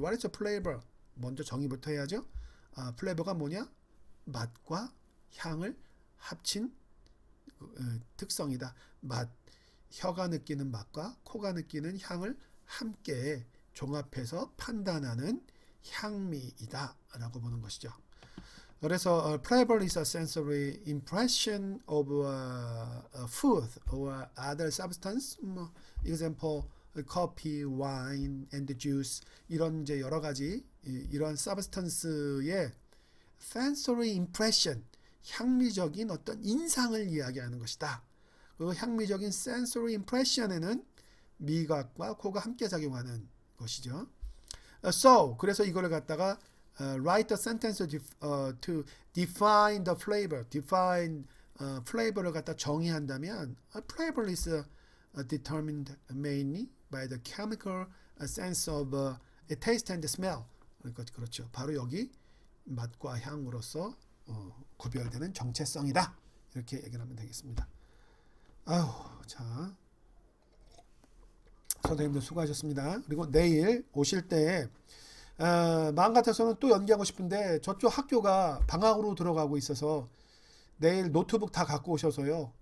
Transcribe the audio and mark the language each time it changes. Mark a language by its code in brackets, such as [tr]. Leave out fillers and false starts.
[en] What is a flavor? [ko] 먼저 정의부터 해야죠. 플레이버가 뭐냐? 맛과 향을 합친 특성이다. 맛, 혀가 느끼는 맛과 코가 느끼는 향을 함께 종합해서 판단하는 향미이다 라고 보는 것이죠. 그래서 [en] flavor is a sensory impression of a food or other substance. example, coffee, wine, and juice. [ko] 이런 이제 여러 가지 이런 substance의 sensory impression, 향미적인 어떤 인상을 이야기하는 것이다. 그 향미적인 sensory impression에는 미각과 코가 함께 작용하는 것이죠. [en] So [ko] 그래서 이거를 갖다가 [en] write a sentence to define the flavor. define flavor를 [ko] 갖다 정의한다면 [en] flavor is determined mainly by the chemical sense of taste and smell. [ko] 그러니까 그렇죠. 바로 여기 맛과 향으로서 구별되는 정체성이다. 이렇게 얘기를 하면 되겠습니다. 아우, 자, 선생님들 수고하셨습니다. 그리고 내일 오실 때 마음 같아서는 또 연기하고 싶은데 저쪽 학교가 방학으로 들어가고 있어서 내일 노트북 다 갖고 오셔서요.